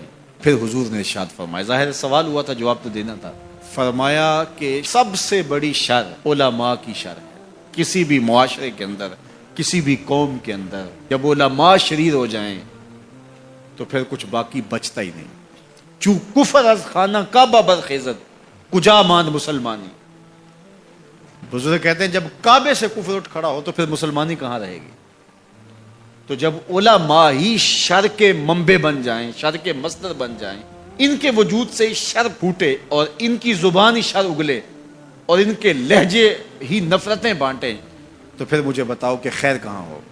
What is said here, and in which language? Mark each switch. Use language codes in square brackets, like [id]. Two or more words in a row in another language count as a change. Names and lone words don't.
[ur] پھر حضور نے ارشاد فرمایا، ظاہر سوال ہوا تھا، جواب تو دینا تھا. فرمایا کہ سب سے بڑی شر علماء کی شر ہے. کسی بھی معاشرے کے اندر، کسی بھی قوم کے اندر جب علماء شریر ہو جائیں تو پھر کچھ باقی بچتا ہی نہیں. [fa] چوں کفر از خانہ کعبہ برخیزت کجا ماند مسلمانی. [ur] بزرگ کہتے ہیں جب کعبے سے کفر اٹھ کھڑا ہو تو پھر مسلمانی کہاں رہے گی. تو جب علماء ہی شر کے منبع بن جائیں، شر کے مصدر بن جائیں، ان کے وجود سے شر پھوٹے اور ان کی زبان ہی شر اگلے اور ان کے لہجے ہی نفرتیں بانٹیں، تو پھر مجھے بتاؤ کہ خیر کہاں ہوگی.